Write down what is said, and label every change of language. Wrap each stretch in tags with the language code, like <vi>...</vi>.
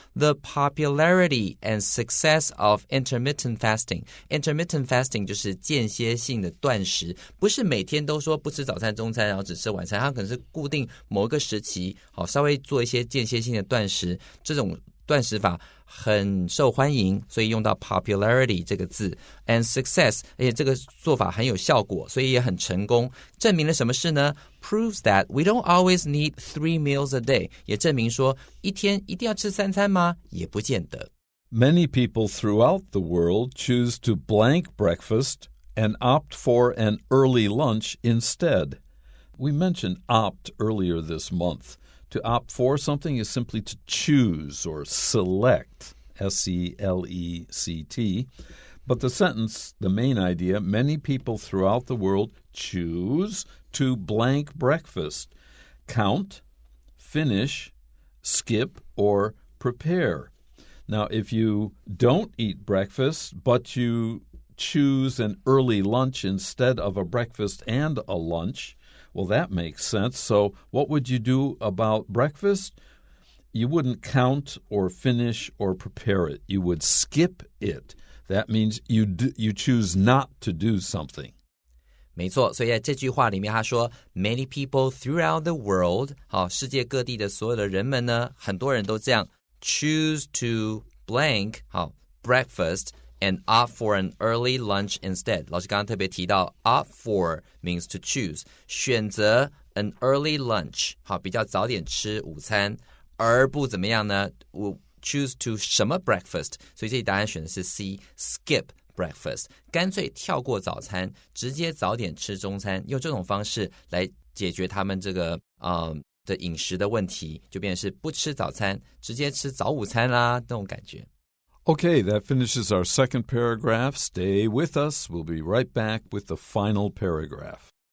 <en>the popularity and success of intermittent fasting。</en> <zh>intermittent fasting 就是间歇性的断食，不是每天都说不吃早餐、中餐，然后只吃晚餐，它可能是固定某一个时期，好，稍微做一些间歇性的断食，这种断食法很受欢迎，所以用到 popularity 这个字</zh> <en>and success，</en> <zh>而且这个做法很有效果，所以也很成功。证明了什么事呢？</zh> <en>Proves that we don't always need 3 meals a day，</en> <zh>也证明说一天一定要吃3餐吗？也不见得。</zh> <en>Many people throughout the world choose to blank breakfast and opt for an early lunch instead. We mentioned opt earlier this month.To opt for something is simply to choose or select, S-E-L-E-C-T. But the sentence, the main idea, many people throughout the world choose to blank breakfast, count, finish, skip, or prepare. Now, if you don't eat breakfast, but you choose an early lunch instead of a breakfast and a lunch,Well, that makes sense. So what would you do about breakfast? You wouldn't count or finish or prepare it. You would skip it. That means you choose not to do something.</en> <zh>没错，所以在这句话里面他说</zh> <en>Many people throughout the world，</en> <zh>好，世界各地的所有的人们呢，很多人都这样</zh> <en>choose to blank，</en> <zh>好 breakfast，</zh> <en>and opt for an early lunch instead.</en> <zh>老师刚刚特别提到</zh> <en>opt for means to choose，</en> <zh>选择</zh> <en>an early lunch，</en> <zh>好，比较早点吃午餐，而不怎么样呢？我</zh> <en>choose to</en> <zh>什么 breakfast， 所以这里答案选的是 C</zh> <en>skip breakfast，</en> <zh>干脆跳过早餐，直接早点吃中餐，用这种方式来解决他们这个的饮食的问题，就变成是不吃早餐，直接吃早午餐啦，那种感覺。</zh> <en>Okay, that finishes our second paragraph. Stay with us. We'll be right back with the final paragraph.</en>